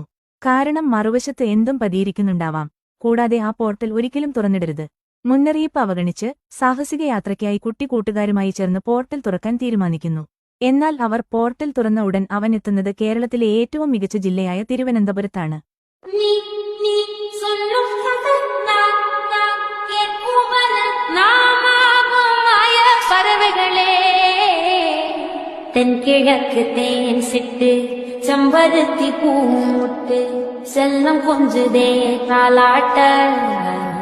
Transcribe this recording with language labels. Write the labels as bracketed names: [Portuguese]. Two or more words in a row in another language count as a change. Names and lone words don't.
[Malayalam] കാരണം മറുവശത്ത് എന്തും പതിയിരിക്കുന്നുണ്ടാവാം. കൂടാതെ ആ പോർട്ടൽ ഒരിക്കലും തുറന്നിടരുത്. മുന്നറിയിപ്പ് അവഗണിച്ച് സാഹസിക യാത്രയ്ക്കായി കുട്ടി കൂട്ടുകാരുമായി ചേർന്ന് പോർട്ടൽ തുറക്കാൻ തീരുമാനിക്കുന്നു. എന്നാൽ അവർ പോർട്ടൽ തുറന്ന ഉടൻ അവൻ എത്തുന്നത് കേരളത്തിലെ ഏറ്റവും മികച്ച ജില്ലയായ തിരുവനന്തപുരത്താണ്. [Tamil] தென்கிழக்கு தேன் சிட்டு செம்பருத்தி பூமுட்டு செல்லம் கொஞ்சுதே தாலாட்ட